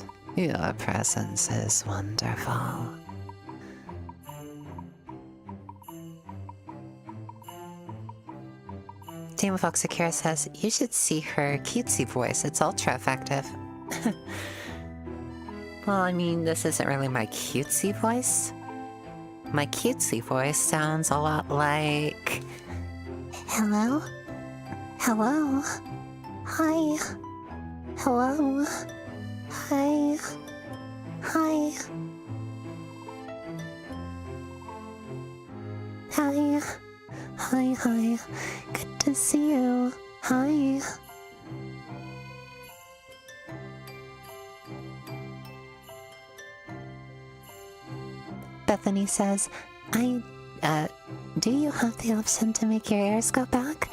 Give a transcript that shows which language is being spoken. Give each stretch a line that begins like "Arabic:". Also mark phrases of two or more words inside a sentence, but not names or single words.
English: Your presence is wonderful. Cutiefox Akira says, you should see her cutesy voice. It's ultra effective. Well, I mean, this isn't really my cutesy voice. My cutesy voice sounds a lot like... Hello? Hello? Hi? Hello? Hi? Hi. Hi. Hi, hi. Good to see you. Hi. Bethany says, do you have the option to make your ears go back?